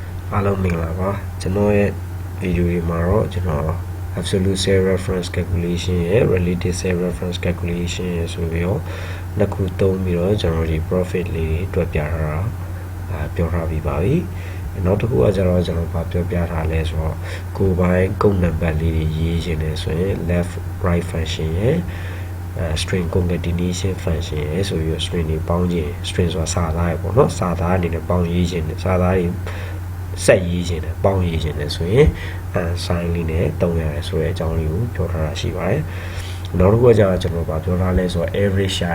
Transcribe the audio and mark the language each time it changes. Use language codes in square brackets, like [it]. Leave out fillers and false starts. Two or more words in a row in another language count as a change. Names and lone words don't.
[my] အားလုံးမင်္ဂလာပါကျွန်တော်ရဲ့ video တွေမှာတော့ကျွန်တော် [en] absolute cell reference calculation [my] ရဲ့ [en] relative cell reference calculation [my] ရဲ့ဆိုပြီးတော့နှစ်ခုသုံးပြီးတော့ကျွန်တော်ဒီ profit လေးတွေတွက်ပြထားတာပြောထားပြီးပါပြီနောက်တစ်ခုကကျတော့ကျွန်တော်ပြောပြထားလဲဆိုတော့ကို ယ်ပိုင်ကုတ်နံပါတ်လေးတွေရေးခြင်းလဲဆိုရင် [en] left right function [my] ရဲ့ [en] string concatenation function [my] ရဲ့ဆိုပြီး string တွေပေါင်းခြင်း string ဆိုတာစာသားရပေါ့နော်စာသားအနေနဲ့ပေါင်းရေးခြင်းစာသားတွေဆက် ရေးခြင်းနဲ့ပေါင်းရေးခြင်းနဲ့ဆိုရင်sign လေးနဲ့တုံးရတယ်ဆိုတဲ့အကြောင်းလေးကိုပြောထားတာရှိပါတယ်နောက်တစ်ခုကကျတော့ကျွန်တော်ပြောထားလဲဆိုတော့ average ရှာ